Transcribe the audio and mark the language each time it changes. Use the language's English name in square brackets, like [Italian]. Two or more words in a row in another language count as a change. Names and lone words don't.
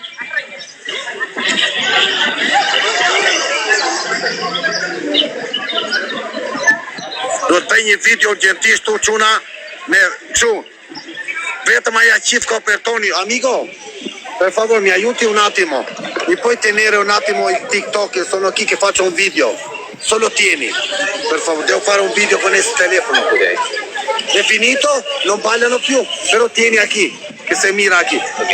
[Albanian] Do të bëj një video urgentisht tu quna me kështu. Vetëm aja qift copertoni, [Italian] amigo, per favor mi aiuti un attimo. Mi puoi tenere un attimo il TikTok, sono qui che faccio un video. Solo tieni, per favore, devo fare un video con questo telefono. Okay. È finito? Non ballano più, però tieni aquí, che [Spanish] se mira aquí. [Italian] Okay.